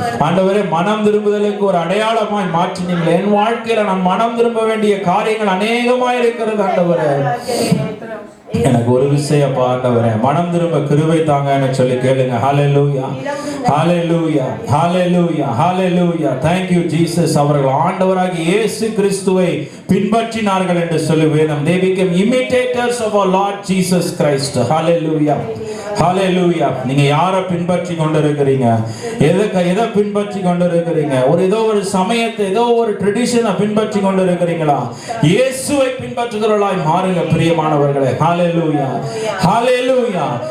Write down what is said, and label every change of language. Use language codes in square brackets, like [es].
[ta] ஆண்டவரே மனம் திரும்புதலுக்கு ஒரு அடையாளமாய் மாற்றினீங்களே, என் வாழ்க்கையில நான் மனம் திரும்ப வேண்டிய காரியங்கள் அநேகமாய் இருக்கிறது ஆண்டவரே. எனக்கு ஒரு விஷயம் ஆண்டவரே மனம் திரும்ப கிருபை தாங்கன்னு சொல்லி கேளுங்க. ஹல்லேலூயா, ஹல்லேலூயா, ஹல்லேலூயா, ஹல்லேலூயா. [en] Thank you Jesus. [ta] அவர்கள் ஆண்டவராகிய இயேசு கிறிஸ்துவை பின்பற்றினார்கள் என்று சொல்லி வேதம். [en] They became imitators of our Lord Jesus Christ. Hallelujah, [ta] ஹல்லேலூயா. நீங்க யாரை பின்பற்றி கொண்டிருக்கிறீங்க? எதை பின்பற்றி கொண்டிருக்கிறீங்க? ஏதோ ஒரு சமயத்தை, ஏதோ ஒரு ட்ரெடிஷனை பின்பற்றி கொண்டிருக்கிறீங்களா? இயேசுவை பின்பற்றுகிறவர்களாய் மாறுங்க பிரியமானவர்களே. ஹல்லேலூயா, ஹல்லேலூயா.